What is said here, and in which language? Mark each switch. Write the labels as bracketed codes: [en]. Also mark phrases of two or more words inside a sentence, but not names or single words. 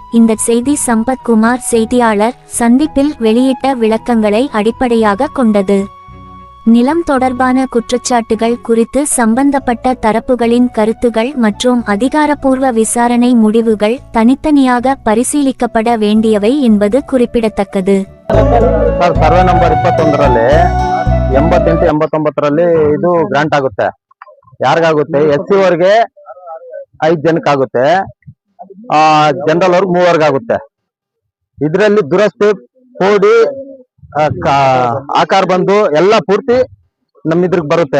[ta] இந்த செய்தி சம்பத்குமார் செய்தியாளர் சந்திப்பில் வெளியிட்ட விளக்கங்களை அடிப்படையாக கொண்டது. நிலம் தொடர்பான குற்றச்சாட்டுகள் குறித்து சம்பந்தப்பட்ட தரப்புகளின் கருத்துகள் மற்றும் அதிகாரப்பூர்வ விசாரணை முடிவுகள் தனித்தனியாக பரிசீலிக்கப்பட வேண்டியவை என்பது குறிப்பிடத்தக்கது. [en] survey number [kn] 21ರಲ್ಲಿ 88 89ರಲ್ಲಿ ಇದು ಗ್ರಾಂಟ್ ಆಗುತ್ತೆ. ಯಾರಿಗಾಗುತ್ತೆ? SC ಅವರಿಗೆ 5 ಜನಕ್ಕಾಗುತ್ತೆ, ಜನರಲ್ ಅವ್ರಿಗೆ 3 ಆಗುತ್ತೆ. ಇದರಲ್ಲಿ ದುರಸ್ತಿ ಕೋಡಿ ಆಕಾರ ಬಂದು ಎಲ್ಲ ಪೂರ್ತಿ ನಮ್ಮಿದ್ರಿಗೆ ಬರುತ್ತೆ.